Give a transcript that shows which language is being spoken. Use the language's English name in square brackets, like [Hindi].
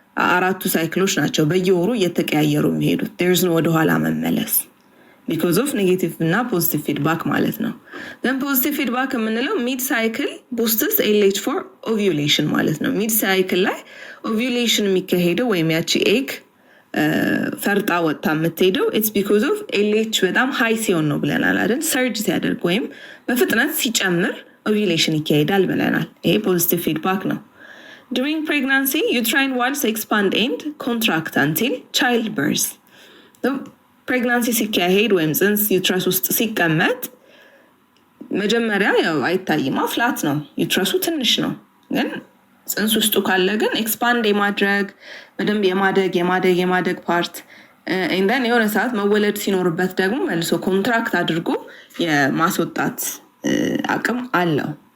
[Amharic] 4 ሳይክሎች ናቸው በየወሩ እየተቀያየሩ የሚሄዱት። there's no ወደ ኋላ መመለስ because of negative እና positive feedback ማለት ነው። then positive feedback የምንለው [English] mid cycle boosts LH for ovulation [Amharic] ማለት ነው። mid cycle ላይ ovulation የሚካሄደው ወይም ያቺ ኤግ ፈርጣ ወጣ የምትሄደው it's because of LH በጣም high ሲሆን ነው ብለናል አይደል? surge ሲያደርግ ወይም በፍጥነት ሲጨምር ovulation ይካሄዳል ብለናል። ይሄ positive feedback ነው። [English] during pregnancy uterine walls expand and contract until childbirth. [Amharic] ፕሬግናንሲ ሲካሄድ ወይም ጽንስ ዩትረስ ውስጥ ሲቀመጥ መጀመሪያ ያው አይታይማ ፍላት ነው፣ ዩትረሱ ትንሽ ነው። ግን ጽንስ ውስጡ ካለ ግን ኤክስፓንድ የማድረግ በደንብ የማደግ ፓርት እንደን የሆነ ሰዓት መወለድ ሲኖርበት ደግሞ መልሶ ኮንትራክት አድርጎ የማስወጣት አቅም አለው።